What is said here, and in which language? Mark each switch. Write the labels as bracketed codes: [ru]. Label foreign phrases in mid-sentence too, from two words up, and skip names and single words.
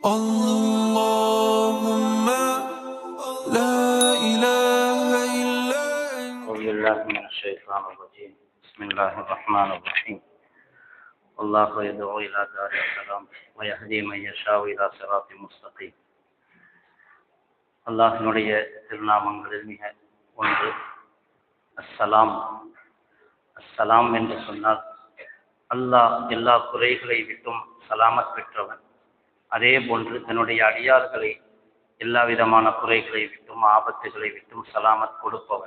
[ar] اللهم لا إله إلا أنت. أعوذ بالله من الشيطان الرجيم. بسم الله الرحمن الرحيم. الله يدعو إلى دار السلام ويهدي من يشاء إلى صراط مستقيم. [ta] அல்லாஹ்வினுடைய திருநாமங்களில் மிக ஒன்று அஸ்ஸலாம். அஸ்ஸலாம் என்று சொன்னால் அல்லாஹ் எல்லா குறைகளை விட்டும் சலாமத் பெற்றவன். அதே போன்று தன்னுடைய அடியார்களை எல்லா விதமான குறைகளை விட்டும் ஆபத்துகளை விட்டும் சலாமத் கொடுப்பவன்.